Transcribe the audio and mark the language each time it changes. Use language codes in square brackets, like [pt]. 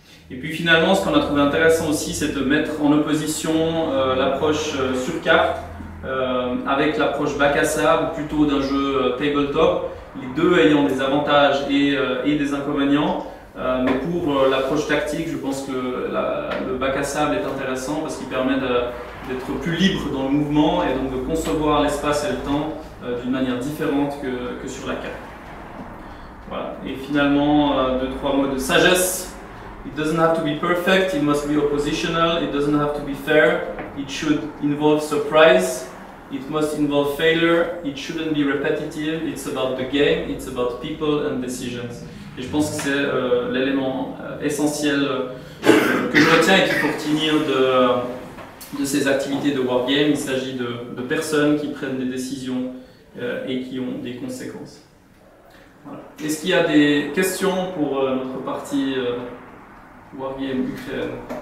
[fr] Et puis finalement, ce qu'on a trouvé intéressant aussi, c'est de mettre en opposition l'approche sur carte avec l'approche bac à sable, plutôt d'un jeu tabletop, les deux ayant des avantages et des inconvénients. Mais pour l'approche tactique, je pense que le bac à sable est intéressant parce qu'il permet d'être plus libre dans le mouvement et donc de concevoir l'espace et le temps d'une manière différente que sur la carte. Voilà. Et finalement, 2-3 mots de sagesse. [en] It doesn't have to be perfect, it must be oppositional, it doesn't have to be fair, it should involve surprise, it must involve failure, it shouldn't be repetitive, it's about the game, it's about people and decisions. [fr] Et je pense que c'est l'élément essentiel que je retiens et qu'il faut retenir de ces activités de wargame. Il s'agit de personnes qui prennent des décisions et qui ont des conséquences. Voilà. Est-ce qu'il y a des questions pour notre partie wargame Ukraine?